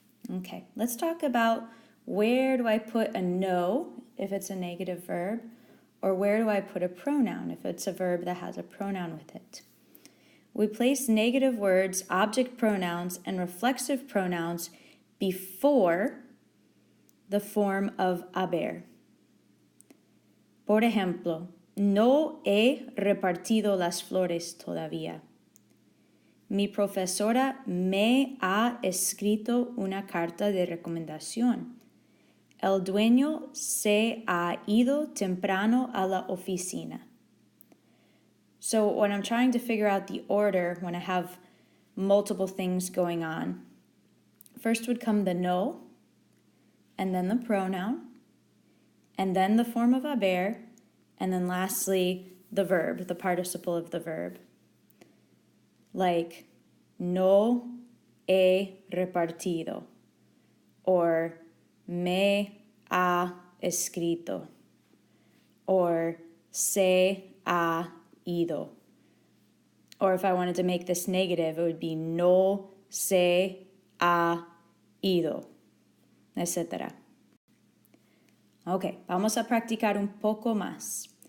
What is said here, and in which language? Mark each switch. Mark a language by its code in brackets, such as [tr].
[en] Okay, let's talk about where do I put a no if it's a negative verb, or where do I put a pronoun if it's a verb that has a pronoun with it. We place negative words, object pronouns, and reflexive pronouns before the form of haber. [es] Por ejemplo, no he repartido las flores todavía. Mi profesora me ha escrito una carta de recomendación. El dueño se ha ido temprano a la oficina. [en] So when I'm trying to figure out the order, when I have multiple things going on, first would come the no, and then the pronoun, and then the form of haber, and then lastly the verb, the participle of the verb. Like, no he repartido, or me ha escrito, or se ha ido. Or if I wanted to make this negative, it would be no se ha ido, etc. [es] Ok, vamos a practicar un poco más.